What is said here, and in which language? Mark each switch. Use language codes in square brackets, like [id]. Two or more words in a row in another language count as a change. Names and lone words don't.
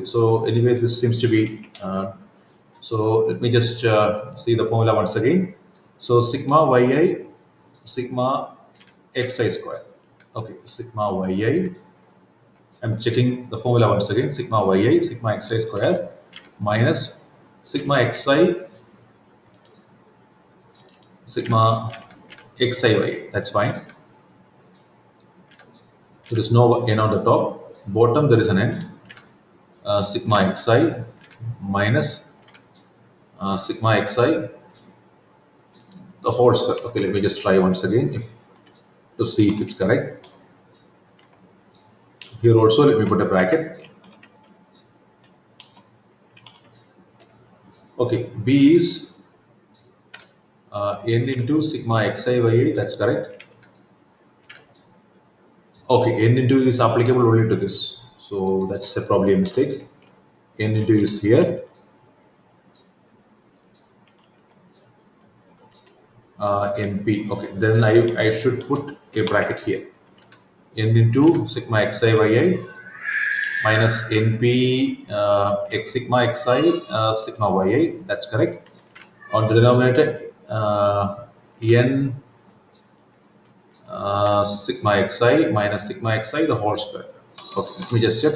[en] So anyway, this seems to be. So let me just see the formula once again. So sigma yi, sigma xi square. Okay, sigma yi. I'm checking the formula once again. Sigma yi, sigma xi square minus sigma xi, sigma xi yi. That's fine. There is no n on the top. Bottom there is an n. Sigma xi minus sigma xi the whole square. Okay, let me just try once again to see if it's correct. Here also let me put a bracket. Okay, B is n into sigma xi yi. That's correct. Okay, n into is applicable only to this. So that's probably a mistake. N into is here. NP. Okay, then I should put a bracket here. N into sigma xi yi minus NP x sigma xi sigma yi. That's correct. On the denominator, n sigma xi minus sigma xi the whole square. Okay, let me just check.